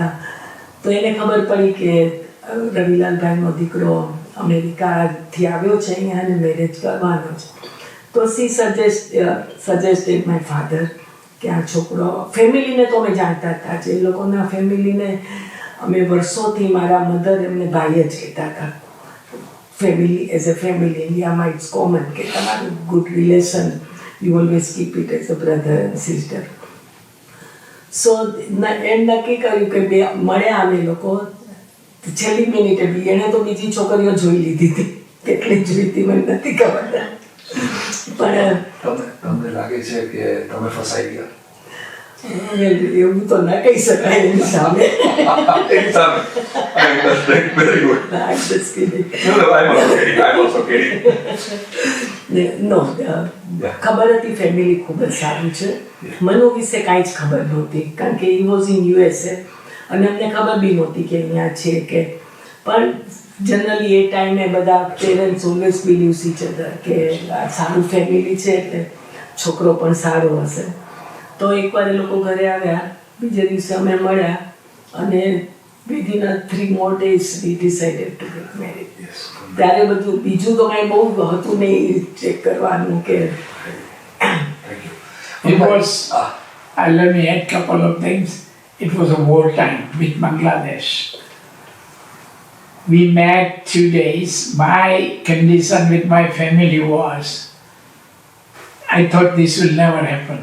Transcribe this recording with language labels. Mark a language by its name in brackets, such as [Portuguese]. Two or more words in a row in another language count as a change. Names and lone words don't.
[Gujarati] તો એને ખબર પડી કે રવિલાલભાઈનો દીકરો અમેરિકાથી આવ્યો છે અહીંયા અને મેરેજ કરવાનો છે. તો [English] she suggested my father [Gujarati] કે આ છોકરો ફેમિલીને તો અમે જાણતા હતા જે લોકોના ફેમિલીને અમે વર્ષોથી મારા મધર એમને ભાઈ જ કહેતા હતા. [English] Family as a family, India it's common [Gujarati] કે તમારું [English] good relation, you always keep it as a brother and sister. [Gujarati] So એમ નક્કી કર્યું કે બે મળ્યા અમે લોકો. છેલ્લી મિનિટે બી એણે તો બીજી છોકરીઓ જોઈ લીધી હતી. કેટલી જોઈ હતી મને નથી ખબર. પણ તમને લાગે છે કે તમે ફસાઈ ગયા? એવું તો ન કહી શકાય એની સામે. એની સામે. [English] Very good. I'm just kidding. No, I'm also kidding. No, [Gujarati] ખબર હતી ફેમિલી ખૂબ જ સારું છે. મનુ વિશે કાંઈ જ ખબર નહોતી કારણ કે [English] he was in USA [Gujarati] અને અમને ખબર બી નહોતી કે અહીંયા છે કે. પણ જનરલી એ ટાઈમે બધા [English] parents always believes each other [Gujarati] કે સારું ફેમિલી છે એટલે છોકરો પણ સારો હશે. તો એકવાર એ લોકો ઘરે આવ્યા, બીજે દિવસે અમે મળ્યા અને [English] within 3 more days we decided to get married. [Gujarati] ત્યારે બધું બીજું તો કાંઈ બહુ હતું નહીં ચેક કરવાનું કે. [English] It was, let me add a couple of things. It was a war time with Bangladesh. We met 2 days. My condition with my family was, I thought this will never happen.